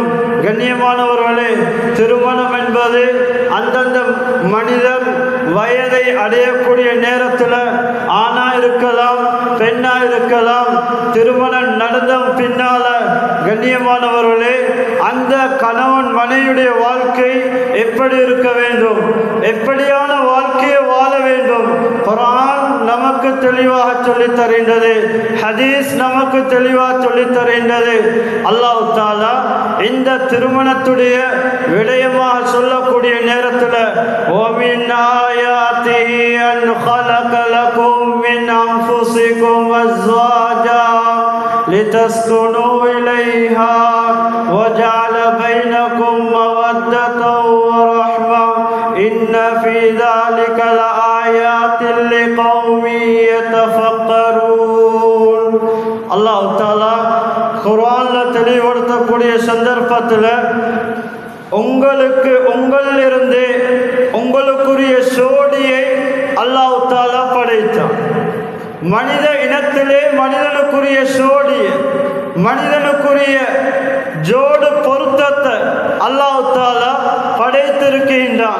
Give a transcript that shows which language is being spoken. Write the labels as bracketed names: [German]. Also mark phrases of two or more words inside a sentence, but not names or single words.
[Tamil] கண்ணியமானவர்களே, திருமணம் என்பது அந்தந்த மனிதர் வயதை அடையக்கூடிய நேரத்தில் ஆணா இருக்கலாம், பெண்ணா இருக்கலாம், திருமணம் நடந்த பின்னால கண்ணியமானவர்களே அந்த கணவன் மனைவியுடைய வாழ்க்கை எப்படி இருக்க வேண்டும், எப்படியான வாழ்க்கையை வாழ வேண்டும்? குர்ஆன் நமக்கு தெளிவாக சொல்லித் தருகின்றது, ஹதீஸ் நமக்கு தெளிவாக சொல்லித் தருகின்றது. அல்லாஹ் தஆலா இந்த திருமணத்துடைய விடயமாக சொல்லக்கூடிய நேரத்தில் [Arabic] وَمِنْ آيَاتِهِ أَنْ خَلَقَ لَكُم مِّنْ أَنفُسِكُمْ أَزْوَاجًا لِتَسْكُنُوا إِلَيْهَا وَجَعَلَ بَيْنَكُم مَّوَدَّةً وَرَحْمَةً إِنَّ فِي ذَلِكَ لَآيَاتٍ لِقَوْمٍ يَتَفَكَّرُونَ. الله تعالى [Tamil] குர்ஆன்ல தெளிவுபடுத்தக்கூடிய சந்தர்ப்பத்தில் உங்களுக்கு உங்களிலிருந்து உங்களுக்குரிய சோடியை [Arabic] الله تعالى [Tamil] படைத்தான். மனித இனத்திலே மனிதனுக்குரிய சோடியை, மனிதனுக்குரிய ஜோடு பொருத்தத்தை [Arabic] الله تعالى [Tamil] படைத்திருக்கின்றான்.